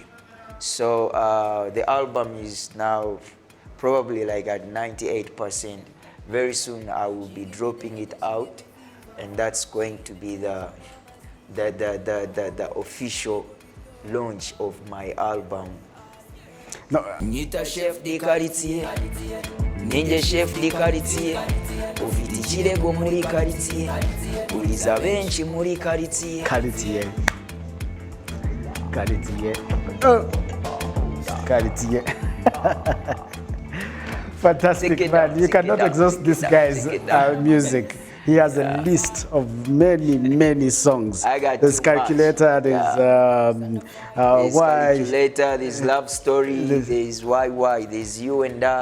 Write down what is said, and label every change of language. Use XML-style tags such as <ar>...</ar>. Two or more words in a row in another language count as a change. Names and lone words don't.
<en>So the album is now probably like at 98%. Very soon I will be dropping it out, and that's going to be the official launch of my album. No,</en> <rw>Nita</rw> <fr>chef de quartier,</fr> <rw>ninje</rw> <fr>chef de quartier,</fr> <rw>ufite ikirego muri quartier, uriza benshi muri quartier. Caritier. Caritier. Oh. Caritier.</rw> <en>Fantastic, Take it man. down, You take cannot it down, exhaust take this it down, guy's take it down. music. He has a list of many songs. I got There's too much. Calculator, there's There's Why. Calculator, there's Love Story, there's Why, there's You and I.</en>